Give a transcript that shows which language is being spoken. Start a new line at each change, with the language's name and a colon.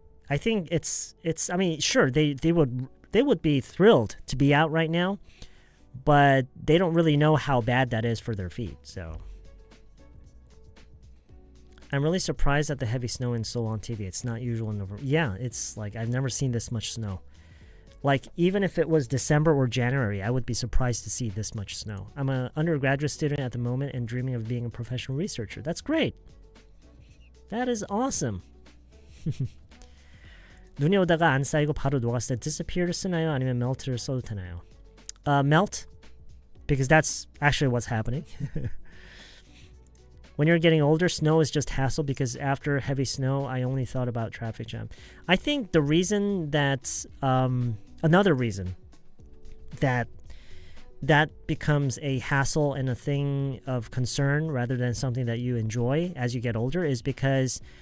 English: I think it's I mean, sure, they would be thrilled to be out right now, but they don't really know how bad that is for their feet, so I'm really surprised at the heavy snow in Seoul on TV. It's not usual in November. Yeah, it's like I've never seen this much snow. Like, even if it was December or January, I would be surprised to see this much snow. I'm an undergraduate student at the moment and dreaming of being a professional researcher. That's great. That is awesome.
Korean: 눈이 오다가 안 쌓이고 바로 녹았을 때 disappear를 쓰나요? 아니면 melt를 써도 되나요?
English: Melt, because that's actually what's happening. When you're getting older, snow is just hassle because after heavy snow, I only thought about traffic jam. I think the reason that, another reason that becomes a hassle and a thing of concern rather than something that you enjoy as you get older is because